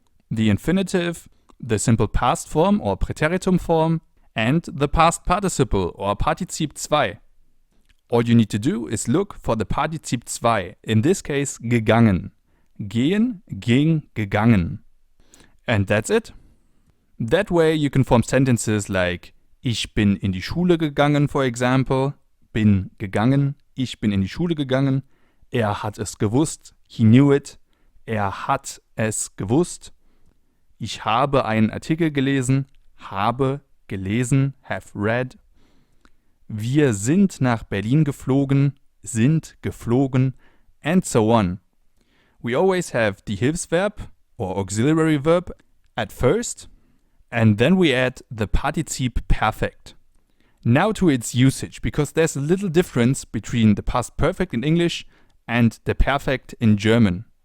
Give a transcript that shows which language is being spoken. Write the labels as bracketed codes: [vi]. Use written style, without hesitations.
[en] The infinitive, the simple past form or Präteritum form, and the past participle or Partizip 2. All you need to do is look for the Partizip 2, in this case gegangen. [de] Gehen, ging, gegangen. [en] And that's it. That way you can form sentences like [de] Ich bin in die Schule gegangen, [en] for example. [de] Bin gegangen. Ich bin in die Schule gegangen. Er hat es gewusst. [en] He knew it. [de] Er hat es gewusst. Ich habe einen Artikel gelesen. Habe gelesen. [en] Have read. [de] Wir sind nach Berlin geflogen. Sind geflogen. [en] And so on. We always have the Hilfsverb or auxiliary verb at first. And then we add the Partizip Perfekt. Now to its usage, because there's a little difference between the past perfect in English and the perfect in German.